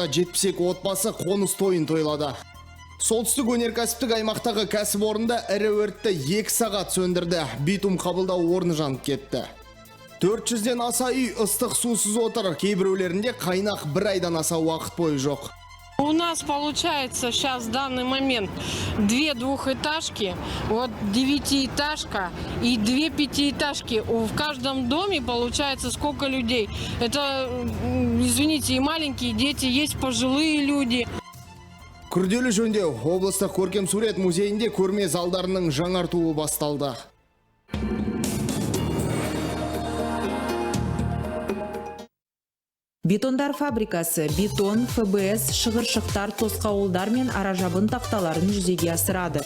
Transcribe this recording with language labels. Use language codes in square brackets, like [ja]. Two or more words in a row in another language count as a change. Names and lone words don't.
[kk] 72 отбасы қоныс тойын тойлады. Солтүстік өнеркәсіптік аймақтағы кәсіпорында ірі өртті 2 сағат сөндірді. Битум қабылдау орны жанып кетті. 400-ден аса үй ыстық сусыз отыр. Кейбіреулерінде қайнақ 1 айдан аса уақыт бойы жоқ. [ru] У нас получается сейчас в данный момент 2 двухэтажки, вот 9-этажка и 2 пятиэтажки. В каждом доме получается сколько людей. Это, извините, и маленькие дети, есть пожилые люди. [kk] Күрделі жөндеу облыстық көркем сурет музейінде көрме залдарының жаңартуы басталды. Бетондар фабрикасы бетон, ФБС, шығыршықтар, тосқауылдар мен аражабын тақталарын жүзеге асырады.